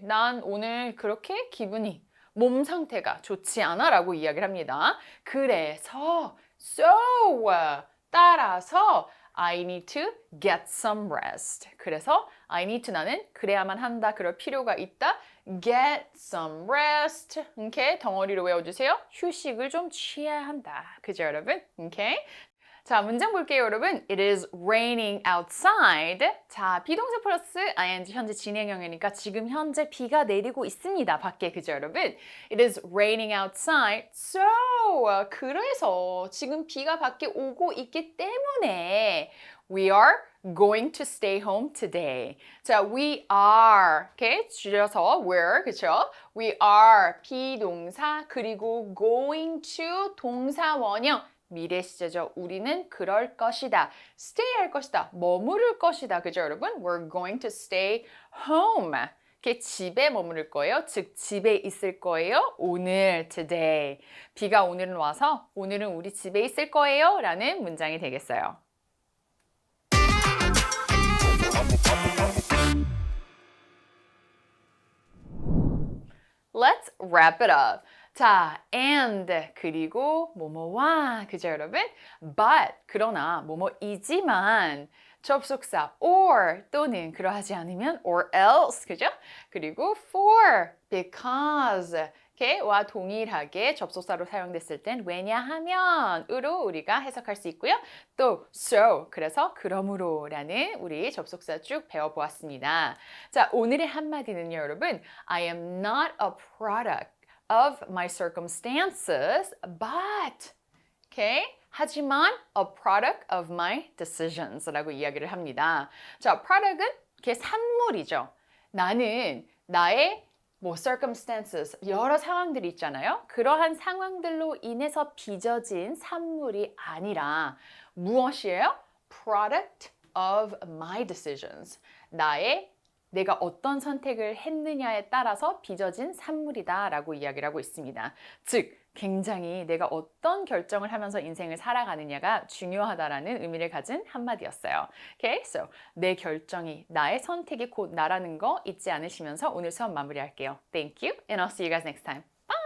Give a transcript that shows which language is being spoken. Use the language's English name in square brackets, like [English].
[Korean] 난 오늘 그렇게 기분이 몸 상태가 좋지 않아 라고 이야기를 합니다. 그래서 [English] so [Korean] 따라서 [English] I need to get some rest. [Korean] 그래서 [English] I need to [Korean] 나는 그래야만 한다. 그럴 필요가 있다. [English] Get some rest. 오케이? [Korean] 덩어리로 외워주세요. 휴식을 좀 취해야 한다. 그죠 여러분? 오케이? 자, 문장 볼게요, 여러분. [English] It is raining outside. [Korean] 자, 비동사 플러스 ing 현재 진행형이니까 지금 현재 비가 내리고 있습니다. 밖에, 그죠, 여러분? [English] It is raining outside. So, [Korean] 그래서 지금 비가 밖에 오고 있기 때문에 [English] we are going to stay home today. 자, we are, okay? [Korean] 줄여서 [English] we're, 그쵸? [Korean] We are 비동사 그리고 going to 동사 원형. 미래 시제죠. 우리는 그럴 것이다. stay 할 것이다. 머무를 것이다. 그죠, 여러분? [English] We're going to stay home. [Korean] 이렇게 집에 머무를 거예요. 즉, 집에 있을 거예요. 오늘, today. 비가 오늘은 와서 오늘은 우리 집에 있을 거예요. 라는 문장이 되겠어요. [English] Let's wrap it up. [Korean] 자, and 그리고 뭐뭐와 그죠 여러분? But 그러나 뭐뭐이지만 접속사 or 또는 그러하지 않으면 or else 그죠? 그리고 for, because 와 동일하게 접속사로 사용됐을 땐 왜냐하면으로 우리가 해석할 수 있고요. 또 so 그래서 그러므로라는 우리 접속사 쭉 배워보았습니다. 자, 오늘의 한마디는요 여러분 [English] I am not a product of my circumstances, but, okay? [Korean] 하지만 [English] a product of my decisions [Korean] 라고 이야기를 합니다. 자, product은 이렇게 산물이죠. 나는 나의 circumstances, 여러 상황들이 있잖아요. 그러한 상황들로 인해서 빚어진 산물이 아니라 무엇이에요? [English] Product of my decisions. [Korean] 내가 어떤 선택을 했느냐에 따라서 빚어진 산물이다 라고 이야기를 하고 있습니다. 즉, 굉장히 내가 어떤 결정을 하면서 인생을 살아가느냐가 중요하다라는 의미를 가진 한마디였어요. Okay? So, 내 결정이, 나의 선택이 곧 나라는 거 잊지 않으시면서 오늘 수업 마무리할게요. [English] Thank you and I'll see you guys next time.